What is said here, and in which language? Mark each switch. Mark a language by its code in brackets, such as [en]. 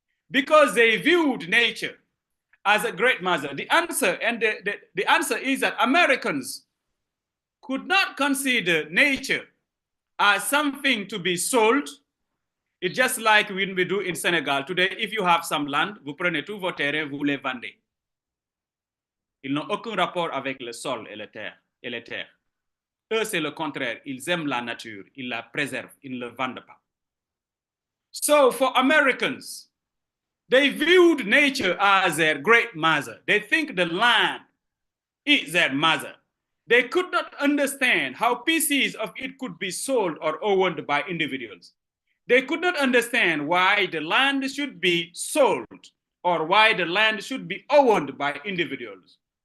[en] Because they viewed nature as a great mother. The answer, and the answer is that Americans could not consider nature as something to be sold. It's just like when we do in Senegal. Today, if you have some land, [fr] vous prenez tous vos terrains, vous les vendez. Ils n'ont aucun rapport avec le sol et la terre. Eux, c'est le contraire. Ils aiment la nature, ils la préservent, ils ne le vendent pas. [en] So for Americans, they viewed nature as their great mother. They think the land is their mother. They could not understand how pieces of it could be sold or owned by individuals. They could not understand why the land should be sold or why the land should be owned by individuals.